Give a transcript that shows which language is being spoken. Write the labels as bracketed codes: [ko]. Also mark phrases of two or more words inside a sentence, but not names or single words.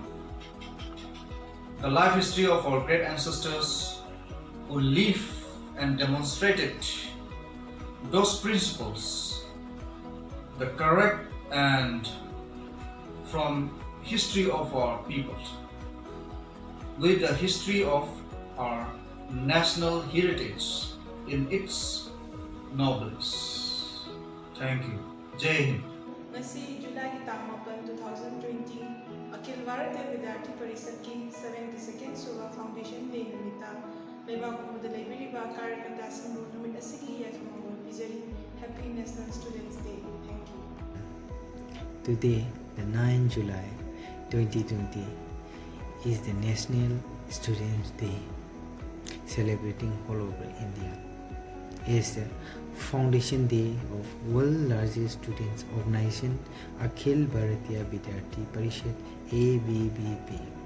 [en] the life history of our great ancestors who lived and demonstrated those principles, the correct and from history of our people, with the history of our national heritage in its noblesse. Thank you. [hi] जय हिंद. [mni] Ngasi July tang 2020 Akhil Bharatiya Vidyarthi Parishad ki [en] 72nd Suba Foundation Day [mni] nimita leibak umada leibiriba karyakata singbu numit asigi yatmawol pijari. [en] Happy National Students Day. Thank you. Today, the 9 July 2020 is the National Students Day, celebrating all over India. It is the Foundation Day of world largest students organization Akhil Bharatiya Vidyarthi Parishad ABVP.